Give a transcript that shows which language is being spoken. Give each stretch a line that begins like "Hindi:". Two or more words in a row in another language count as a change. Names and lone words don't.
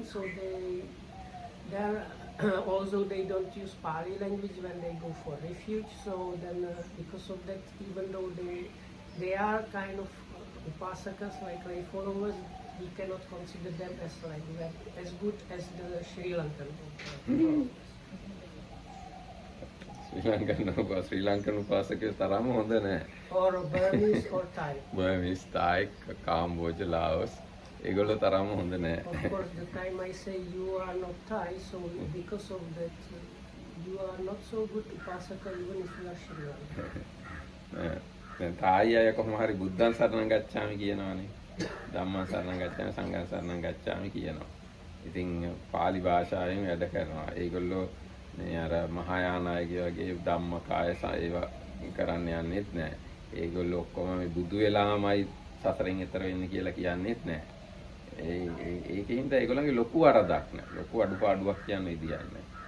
English: So also they don't use Pali language when they go for refuge. So then because of that, even though they are kind of upasakas like lay followers, we cannot consider them as like as good as the Sri Lankan followers.
Sinhala: ශ්‍රී ලංකන් උපාසකයෝ තරම හොඳ නැහැ.
English: Or Burmese or Thai. Burmese, Thai, Cambodia, Laos.
Sinhala: ඒගොල්ලෝ තරම හොඳ නැහැ.
English: Of course, the time I say you are not Thai, so because of that, you are not so good upasaka even if you are Sri Lankan.
Sinhala: දැන් තායි අය කොහොම හරි
Pali: බුද්ධං සරණං ගච්ඡාමි
Sinhala: කියනවානේ.
Pali: ධම්මං සරණං ගච්ඡාමි සංඝං සරණං ගච්ඡාමි
Sinhala: කියනවා. ඉතින් පාලි භාෂාවෙන් වැඩ කරනවා. ඒගොල්ලෝ මේ අර මහායානයගේ වගේ ධම්මකාය ඒවා කරන්න යන්නෙත් නැහැ. ඒගොල්ලෝ ඔක්කොම මේ බුදු වෙලාමයි සසරෙන් එතර වෙන්නේ කියලා කියන්නෙත් නැහැ. ඒකින්ද ඒගොල්ලන්ගේ ලොකු වරදක් නැහැ. ලොකු අඩුපාඩුවක් කියන්න විදියක් නැහැ.